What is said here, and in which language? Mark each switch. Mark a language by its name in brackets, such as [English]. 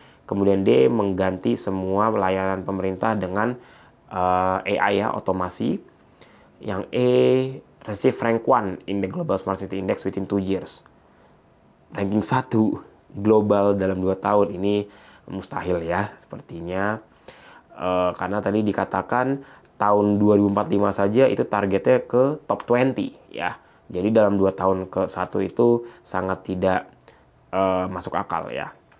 [Indonesian] Kemudian D, mengganti semua layanan pemerintah dengan AI ya, otomasi. [English] Yang E, receive rank 1 in the Global Smart City Index within 2 years. [Indonesian] Ranking 1 global dalam 2 tahun, ini mustahil ya sepertinya. Karena tadi dikatakan tahun 2045 saja itu targetnya ke top 20 ya. Jadi dalam 2 tahun ke 1 itu sangat tidak masuk akal ya.